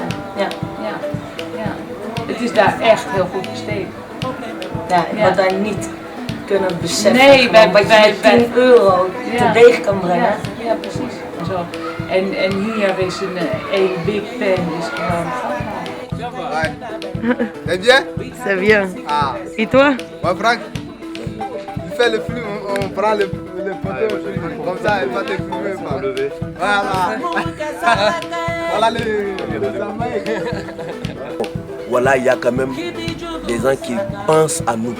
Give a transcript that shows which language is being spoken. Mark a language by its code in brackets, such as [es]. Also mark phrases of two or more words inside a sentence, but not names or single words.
[nl] Ja. Het is daar echt heel goed besteed. Ja, wat wij niet kunnen beseffen. Nee, wat je met 10 euro teweeg kan brengen. Ja, precies. En, zo. En hier is een [en] big pen, [nl] is gewoon. [fr] C'est bien? C'est bien. Ah. Et toi? Ouais, Franck, il fait le flux, on prend le poteau, comme ça, il va te filmer. Voilà. Voilà le Voilà, il y a quand même des gens qui pensent à nous.